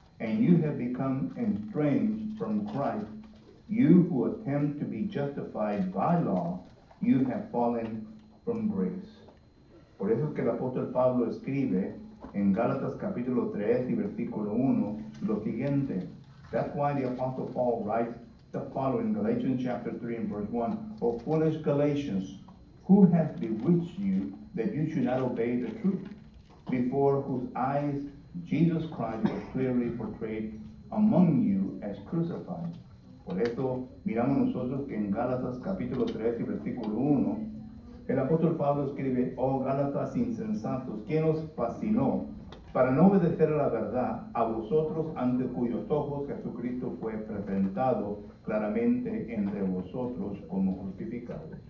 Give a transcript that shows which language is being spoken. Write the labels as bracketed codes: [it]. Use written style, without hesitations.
[en] And you have become estranged from Christ, you who attempt to be justified by law, you have fallen from grace. [es] Por eso es que el apóstol Pablo escribe en Gálatas capítulo 3 y versículo 1 lo siguiente. [en] That's why the apostle Paul writes the following, Galatians chapter 3 and verse 1. O foolish Galatians, who has bewitched you that you should not obey the truth? before whose eyes Jesus Christ was clearly portrayed among you as crucified. [es] Por eso miramos nosotros que en Gálatas capítulo 3 y versículo 1, el apóstol Pablo escribe: oh Gálatas insensatos, ¿quién os fascinó para no obedecer a la verdad, a vosotros ante cuyos ojos Jesucristo fue presentado claramente entre vosotros como justificado?